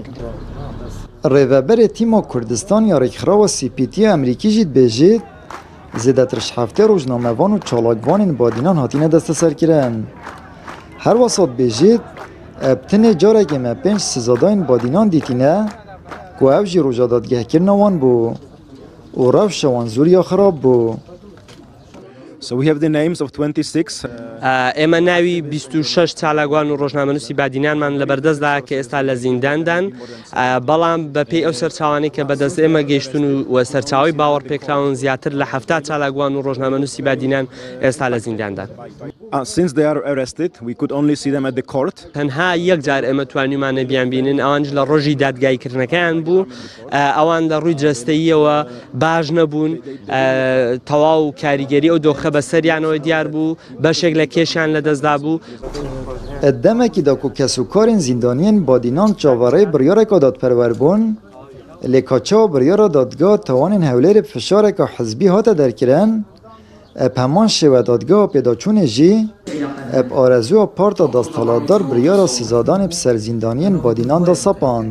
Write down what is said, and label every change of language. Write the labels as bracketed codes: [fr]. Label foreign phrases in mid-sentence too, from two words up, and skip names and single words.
[ku] Rêveberê Tîma Kurdistan ya Rêxirava Spîtiya Amerîkî jî dibêjit zêdetir ji heftê rojnamevan û çalakvanên badînan hatine desteserkirin. Her wasa dibêjit ev tinê carekê me 5 sizadayên badînan dîtîne ku ev jî roja dadgehkirina wan bû û rewşa wan zûriya xirab bû. [en] So we have the names of 26 [ckb] ئێمە ناوی 26 چالاکوان و ڕۆژنامەنووسی بادینانمان لەبەردەستدا کە ئێستا لە زینداندان، بەڵام بەپێی ئەو سەرچاوانەی کە بەدەست ئێمە گەیشتون و سەرچاوی باوەڕ پێکراون زیاتر لە 70 چالاکوان و ڕۆژنامەنووسی بادینان ئێستا لە زینداندان. [en] Since they are arrested, we could only see them at the court. [ckb] تەنها یەک جار ئێمە توانیمانە بیان بینن، ئەوانش لە ڕۆژی دادگایکردنەکەیان بوو، ئەوان لە ڕووی جەستەییەوە باش نەبوون، تەواو کاریگەری ئەو دۆخە بەسەریانەوە دیار بوو، بەشێک لە کێشیان لەدەستدا بوو. [ku] Demekî da ku kesûkarên zîndaniyên badînan çavareyê biryareka dadperwer bûn, lê kaçawa biryara dadgeha tawanên hewlêrê fişareka hizbî hate derkirin, ev heman şêwe dadgeha pêdaçûnê jî ev arezûya parta desthilatdar biryara sizadanê bi ser zîndaniyên badînan da sepand.